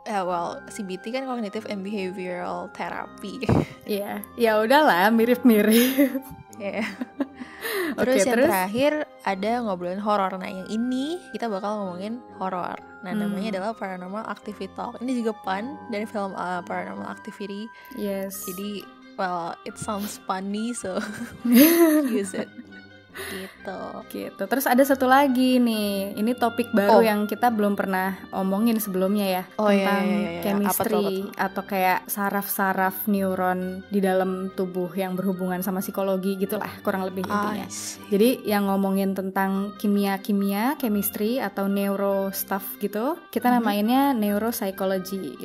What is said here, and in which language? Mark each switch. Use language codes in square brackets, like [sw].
[en] Well, CBT [id] kan [en] Cognitive and Behavioral Therapy. [id] Iya, ya udahlah, mirip-mirip. [en] Yeah. [id] Terus yang terakhir ada ngobrolin horor. Nah yang ini kita bakal ngomongin horor. Nah namanya adalah Paranormal Activity Talk. Ini juga fun dari film Paranormal Activity. [en] Yes. [id] Jadi [en] well, it sounds funny, so use it. [id] Gitu. Terus ada satu lagi nih. Ini topik baru yang kita belum pernah omongin sebelumnya ya. Tentang chemistry atau kayak saraf-saraf neuron di dalam tubuh yang berhubungan sama psikologi gitulah, kurang lebih intinya. Jadi yang ngomongin tentang kimia, chemistry atau neuro stuff gitu, kita namainnya neuropsychology.